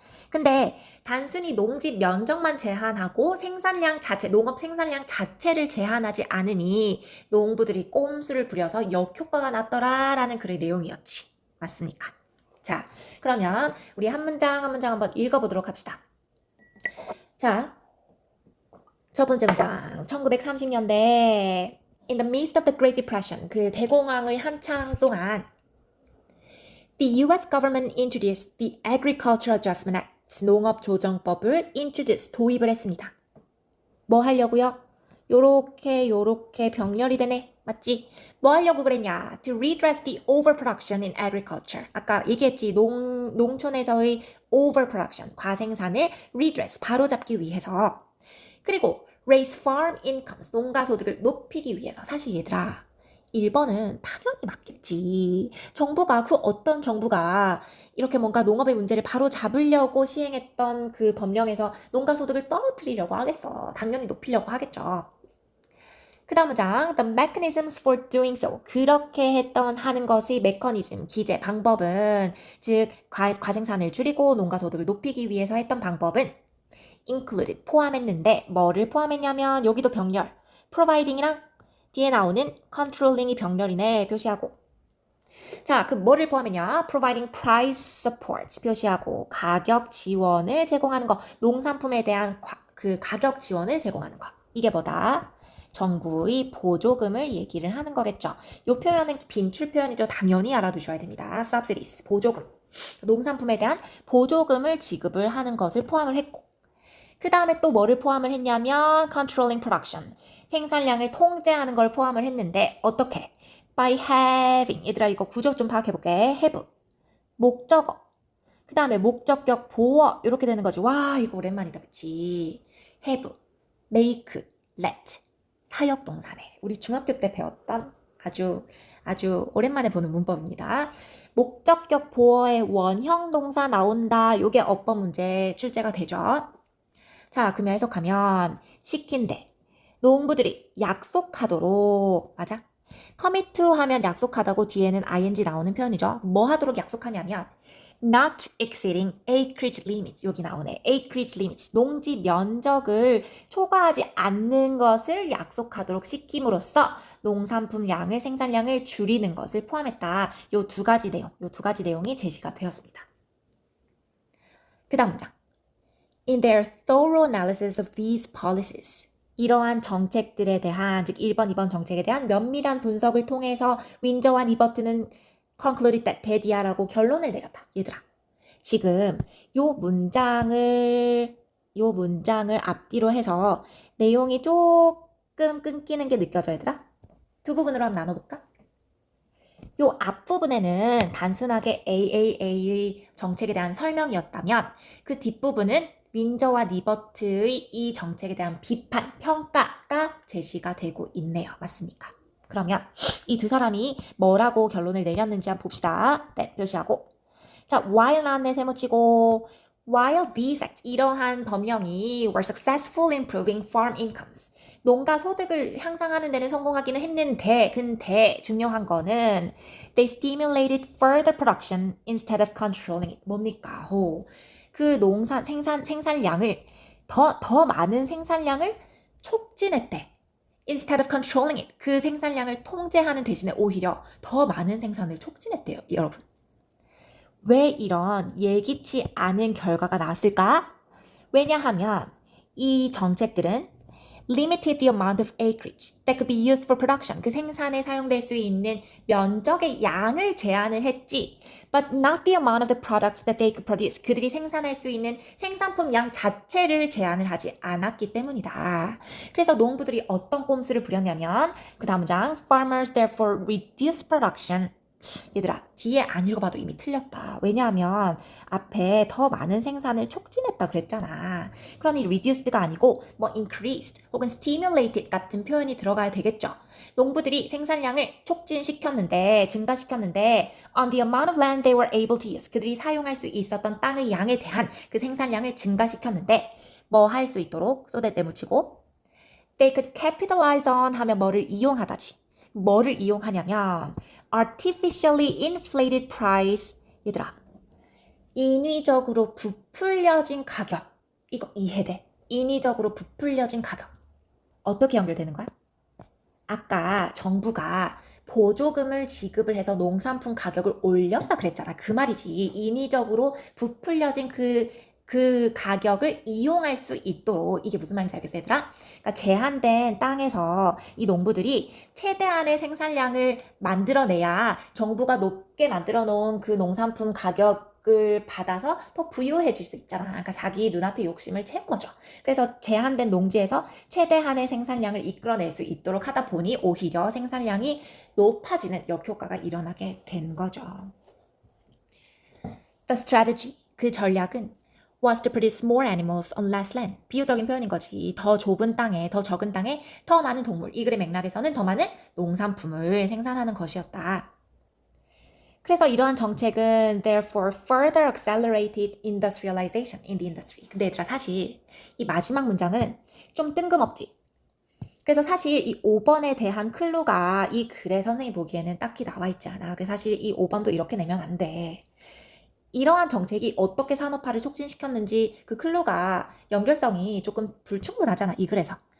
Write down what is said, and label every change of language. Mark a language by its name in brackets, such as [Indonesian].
[Korean] 근데 단순히 농지 면적만 제한하고 생산량 자체, 농업 생산량 자체를 제한하지 않으니 농부들이 꼼수를 부려서 역효과가 났더라라는 글의 내용이었지. 맞습니까? 자, 그러면 우리 한 문장 한 문장 한번 읽어보도록 합시다. 자, 첫 번째 문장. [English] 1930년대 In the midst of the Great Depression, [Korean] 그 대공황의 한창 동안 [English] The US government introduced the Agricultural Adjustment Act, [Korean] 농업조정법을 도입을 했습니다. 뭐 하려고요? 요렇게 병렬이 되네. 맞지? 뭐 하려고 그랬냐? [English] To redress the overproduction in agriculture. [Korean] 아까 얘기했지. 농촌에서의 overproduction, 과생산을 redress, 바로잡기 위해서. 그리고 [English] raise farm incomes, [Korean] 농가 소득을 높이기 위해서. 사실 얘들아, 1번은 당연히 맞겠지. 그 어떤 정부가 이렇게 뭔가 농업의 문제를 바로 잡으려고 시행했던 그 법령에서 농가 소득을 떨어뜨리려고 하겠어. 당연히 높이려고 하겠죠. 그 다음 문장, [English] the mechanisms for doing so. [Korean] 그렇게 하는 것의 메커니즘, 기제, 방법은, 즉, 과생산을 줄이고 농가 소득을 높이기 위해서 했던 방법은 included, 포함했는데, 뭐를 포함했냐면, 여기도 병렬, providing이랑 뒤에 나오는 controlling이 병렬이네, 표시하고. 자, 그 뭐를 포함했냐? [English] providing price support [Korean] 표시하고, 가격 지원을 제공하는 거, 농산품에 대한 그 가격 지원을 제공하는 거. 이게 뭐다? 정부의 보조금을 얘기를 하는 거겠죠. 이 표현은 빈출 표현이죠. 당연히 알아두셔야 됩니다. subsidies, 보조금. 농산품에 대한 보조금을 지급을 하는 것을 포함을 했고, 그 다음에 또 뭐를 포함을 했냐면 [English] controlling production, [Korean] 생산량을 통제하는 걸 포함을 했는데 어떻게? by having, 얘들아 이거 구조 좀 파악해볼게. have, 목적어, 그 다음에 목적격 보어 이렇게 되는 거지. 와 이거 오랜만이다 그치? have, make, let, 사역동사네. 우리 중학교 때 배웠던 아주 오랜만에 보는 문법입니다. 목적격 보어의 원형 동사 나온다. 요게 어법 문제 출제가 되죠. 자, 그러면 해석하면 시킨대. 농부들이 약속하도록, 맞아? commit to 하면 약속하다고 뒤에는 ing 나오는 표현이죠. 뭐 하도록 약속하냐면 [English] not exceeding acreage limits. [Korean] 여기 나오네. acreage limits. 농지 면적을 초과하지 않는 것을 약속하도록 시킴으로써 농산품 양을, 생산량을 줄이는 것을 포함했다. 요 두 가지 내용이 제시가 되었습니다. 그 다음 문장. [English] In their thorough analysis of these policies, [Korean] 이러한 정책들에 대한, 즉 1번, 2번 정책에 대한 면밀한 분석을 통해서 윈저와 니버트는 [English] concluded that [Korean] 대디아라고 결론을 내렸다. 얘들아, 지금 요 문장을 앞뒤로 해서 내용이 조금 끊기는 게 느껴져, 얘들아? 두 부분으로 한번 나눠볼까? 요 앞부분에는 단순하게 AAA의 정책에 대한 설명이었다면 그 뒷부분은 윈저와 니버트의 이 정책에 대한 비판, 평가가 제시가 되고 있네요. 맞습니까? 그러면 이 두 사람이 뭐라고 결론을 내렸는지 한번 봅시다. 네, 표시하고. 자, while 안에 세모치고 [English] While these acts, [Korean] 이러한 법령이 [English] were successful in improving farm incomes. [Korean] 농가 소득을 향상하는 데는 성공하기는 했는데, 근데 중요한 거는 [English] they stimulated further production instead of controlling it. [Korean] 뭡니까? 그 생산량을 더 많은 생산량을 촉진했대. [English] Instead of controlling it. [Korean] 그 생산량을 통제하는 대신에 오히려 더 많은 생산을 촉진했대요, 여러분. 왜 이런 예기치 않은 결과가 나왔을까? 왜냐하면 이 정책들은 [English] limited the amount of acreage that could be used for production. [Korean] 그 생산에 사용될 수 있는 면적의 양을 제한을 했지. [English] But not the amount of the products that they could produce. [Korean] 그들이 생산할 수 있는 생산품 양 자체를 제한을 하지 않았기 때문이다. 그래서 농부들이 어떤 꼼수를 부렸냐면 그 다음 장 [English] Farmers therefore reduced production. [Korean] 얘들아, 뒤에 안 읽어봐도 이미 틀렸다. 왜냐하면 앞에 더 많은 생산을 촉진했다 그랬잖아. 그러니 reduced가 아니고 뭐 increased 혹은 stimulated 같은 표현이 들어가야 되겠죠. 농부들이 생산량을 촉진시켰는데, 증가시켰는데 [English] on the amount of land they were able to use. [Korean] 그들이 사용할 수 있었던 땅의 양에 대한 그 생산량을 증가시켰는데 뭐 할 수 있도록 so that 내묻히고 [English] they could capitalize on [Korean] 하면 뭐를 이용하다지. 뭐를 이용하냐면 [English] artificially inflated price. [Korean] 얘들아, 인위적으로 부풀려진 가격. 이거 이해돼? 인위적으로 부풀려진 가격. 어떻게 연결되는 거야? 아까 정부가 보조금을 지급을 해서 농산품 가격을 올렸다 그랬잖아. 그 말이지. 인위적으로 부풀려진 그 가격을 이용할 수 있도록. 이게 무슨 말인지 알겠어, 얘들아? 그러니까 제한된 땅에서 이 농부들이 최대한의 생산량을 만들어내야 정부가 높게 만들어 놓은 그 농산품 가격을 받아서 더 부유해질 수 있잖아. 그러니까 자기 눈앞의 욕심을 채운 거죠. 그래서 제한된 농지에서 최대한의 생산량을 이끌어낼 수 있도록 하다 보니 오히려 생산량이 높아지는 역효과가 일어나게 된 거죠. [English] The strategy, [Korean] 그 전략은 [English] was to produce more animals on less land. [Korean] 비유적인 표현인 거지. 더 좁은 땅에, 더 적은 땅에 더 많은 동물. 이 글의 맥락에서는 더 많은 농산품을 생산하는 것이었다. 그래서 이러한 정책은 [English] therefore further accelerated industrialization in the industry. [Korean] 근데 얘들아, 사실 이 마지막 문장은 좀 뜬금없지. 그래서 사실 이 5번에 대한 클루가 이 글에 선생님이 보기에는 딱히 나와 있지 않아. 그래서 사실 이 5번도 이렇게 내면 안 돼. 이러한 정책이 어떻게 산업화를 촉진시켰는지 그 클루가 연결성이 조금 불충분하잖아, 이 글에서.